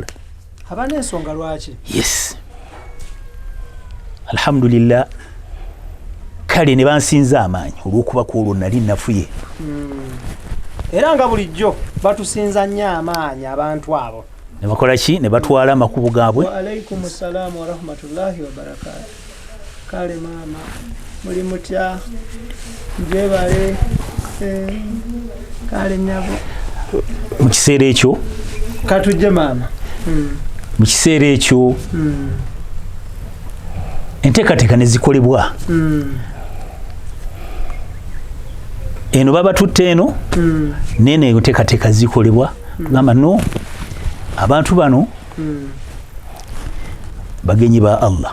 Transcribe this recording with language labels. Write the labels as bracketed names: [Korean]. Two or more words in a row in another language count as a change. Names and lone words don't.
[Ganda] abana ensonga lwaki yes alhamdulillah kale ne bansinza amaanyi olw'okuba kwolwo nali nafuye era nga bulijjo batusinza nnyo amaanyi abantu abo ne bakola ki ne batwala amakubo gaabwe [Arabic] و عليكم السلام و رحمة الله و بركاته [Ganda] kale maama muli mutya njebale kale nyabo mu kiseera ekyo katujje maama mu kiseera ekyo enteekateeka ne zikolebwa eno baba tutte eno nene enteekateeka zikolebwa kugamba no abantu bano bagenyi ba Allah